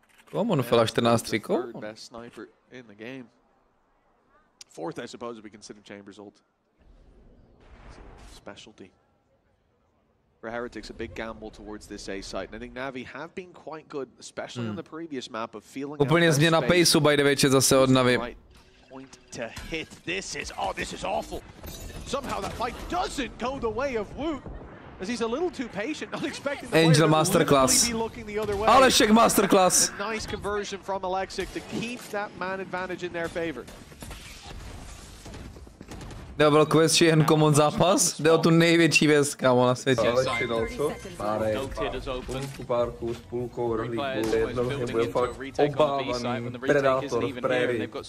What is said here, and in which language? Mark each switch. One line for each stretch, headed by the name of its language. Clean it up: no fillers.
English: Come on, fella 14 third best sniper in the game. Fourth, I suppose, if we consider Chambers' ult. Specialty. For Heretics, a big gamble towards this A site. And I think NAVI have been quite good, especially on the previous map, of feeling
Czech: Úplně změna paceu
English: by the way,
Czech: zase od NAVI.
English: Right point to hit. This is awful. Somehow that fight doesn't go the way of Woot. As he's a little too patient, not expecting the Angel masterclass. Alešek masterclass. A nice conversion from alexiiik to keep that man advantage in their favor.
Czech: Jde o velkou věc, či jen common zápas? Jde o tu největší věc, kámo, na světě. Ale přidal co? Párek, párku s půlkou rohlíku, jednou mě bude fakt obávaný predátor v prérii.